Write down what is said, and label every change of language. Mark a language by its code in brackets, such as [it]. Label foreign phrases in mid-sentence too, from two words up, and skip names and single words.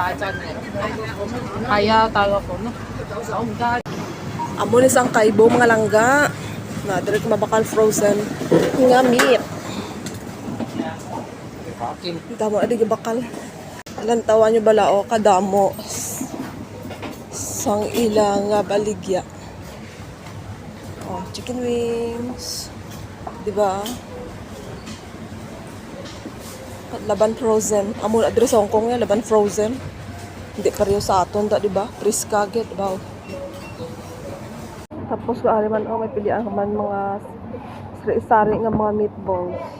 [hil] Amo ni sang kaibo mga langga. Na dire ko mabakal frozen nga meat. Damo adi bakal. Lantawan nyo bala o kadamo. Sang ilang baligya. [en] Oh, chicken wings. [hil] Diba? Laban frozen. Amo na sa Hong Kong nga laban frozen. Hindi pareho sa aton ta, diba? Freeze kagad, wow. Tapos ko man may pilihan man mga sari nga mga meatballs.